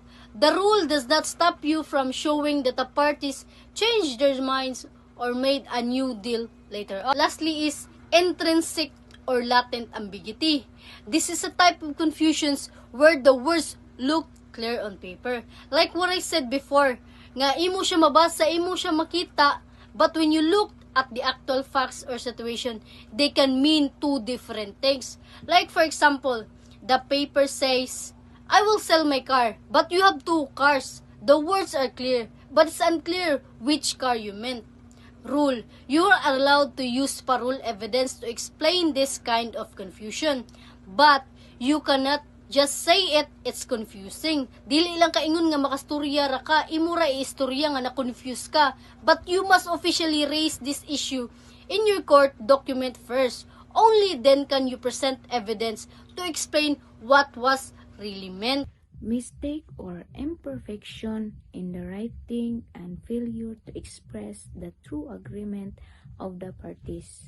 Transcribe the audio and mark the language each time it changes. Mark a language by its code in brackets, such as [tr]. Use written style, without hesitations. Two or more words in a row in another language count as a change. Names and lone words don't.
[en] The rule does not stop you from showing that the parties changed their minds or made a new deal later on. Lastly is intrinsic or latent ambiguity. This is a type of confusions where the words look clear on paper. Like what I said before, [ceb] nga imo siya mabasa, imo siya makita, [en] but when you look at the actual facts or situation, they can mean two different things. Like for example, the paper says, I will sell my car, but you have two cars. The words are clear, but it's unclear which car you meant. Rule, you are allowed to use parole evidence to explain this kind of confusion, but you cannot just say it's confusing. [ceb] Dili lang kaingon nga makastorya ra ka, imura istorya nga na-confuse ka, [en] but you must officially raise this issue in your court document first. Only then can you present evidence to explain what was really meant. Mistake or imperfection in the writing and failure to express the true agreement of the parties.